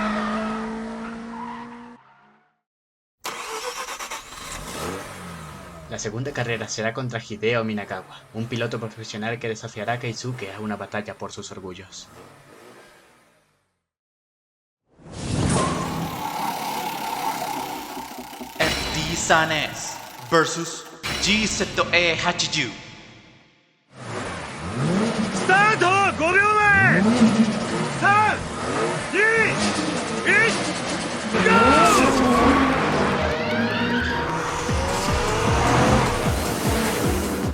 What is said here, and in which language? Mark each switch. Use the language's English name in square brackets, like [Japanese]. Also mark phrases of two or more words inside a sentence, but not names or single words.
[Spanish] La segunda carrera será contra Hideo Minagawa, un piloto profesional que desafiará a Keisuke a una batalla por sus orgullos. FD Sanes vs GZA80. [Japanese] スタート5秒前3、2、1、ゴー！